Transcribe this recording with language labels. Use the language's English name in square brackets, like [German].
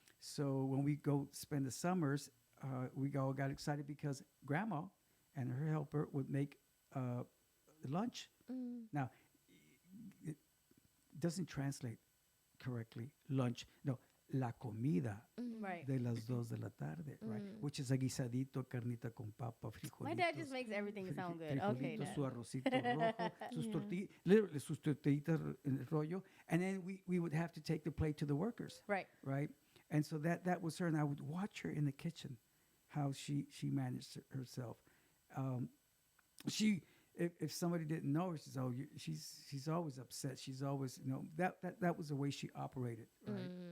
[English] So when we go spend the summers, we all got excited because Grandma and her helper would make lunch. Now, it doesn't translate correctly, lunch. [Spanish] No, la comida [English] Right. [Spanish] de las 2 de la tarde, [English] right? Which is a [Spanish] guisadito, carnita con papa, frijolitos. [English] My dad just makes everything sound good. Okay, [Spanish] Frijolitos, [English] Dad. [Spanish] su arrocito rojo, sus tortillas, literally sus tortillitas en el rollo. [English] And then we would have to take the plate to the workers, Right. right? And so that was her, and I would watch her in the kitchen, how she managed herself. If somebody didn't know her, she's always upset. She's always, that was the way she operated, right?